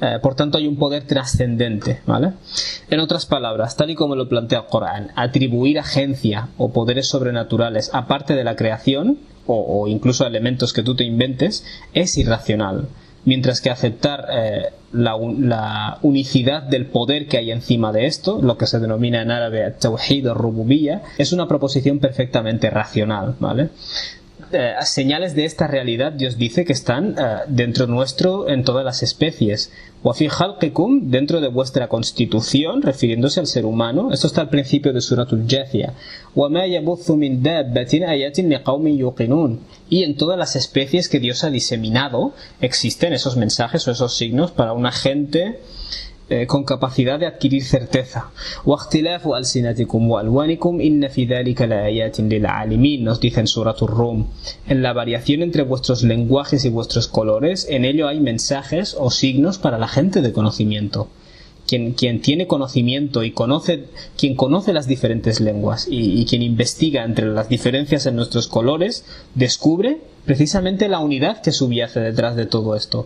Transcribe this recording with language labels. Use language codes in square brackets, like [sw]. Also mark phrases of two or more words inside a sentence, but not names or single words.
[es] Por tanto hay un poder trascendente, ¿vale? En otras palabras, tal y como lo plantea el Corán, atribuir agencia o poderes sobrenaturales aparte de la creación o incluso elementos que tú te inventes es irracional, mientras que aceptar la unicidad del poder que hay encima de esto, lo que se denomina en árabe [ar] توحيد الربوبية, [es] es una proposición perfectamente racional, ¿vale? Señales de esta realidad Dios dice que están dentro nuestro en todas las especies. [ar] وفي خلقكم, [es] dentro de vuestra constitución, refiriéndose al ser humano. Esto está al principio de Suratul Jathiyah. [ar] وما يبث من دابة آيات لقوم يوقنون. [es] Y en todas las especies que Dios ha diseminado existen esos mensajes o esos signos para una gente con capacidad de adquirir certeza. [ar] واختلاف ألسنتكم وألوانكم إن في ذلك لآيات للعالمين, [es] nos dice en Suratul Rum. En la variación entre vuestros lenguajes y vuestros colores, en ello hay mensajes o signos para la gente de conocimiento. Quien tiene conocimiento y quien conoce las diferentes lenguas y quien investiga entre las diferencias en nuestros colores, descubre precisamente la unidad que subyace detrás de todo esto.